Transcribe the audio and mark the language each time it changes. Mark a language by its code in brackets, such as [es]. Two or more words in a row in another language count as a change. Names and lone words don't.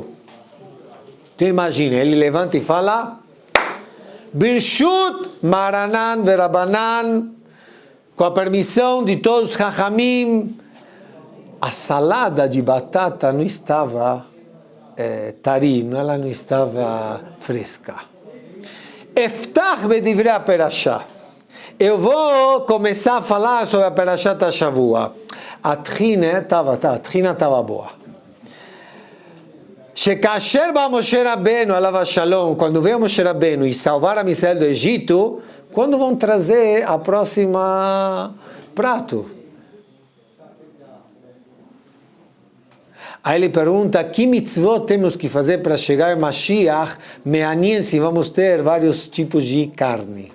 [pt] Então imagina, ele levanta e fala, [he] ברשות מרנן ורבנן, [pt] com a permissão de todos os Chachamim, a salada de batata não estava ela não estava fresca. [he] אפתח בדברי הפרשה. [pt] Eu vou começar a falar sobre a [he] פרשת השבוע. [pt] A trina estava boa. [he] שכאשר בא משה רבינו, עליו שלום, [pt] quando veio Moshe Rabbeinu e salvar a Israel do Egito, quando vão trazer a próxima prato? Aí ele pergunta, que mitzvot temos que fazer para chegar em Mashiach, me'anien se vamos ter vários tipos de carne.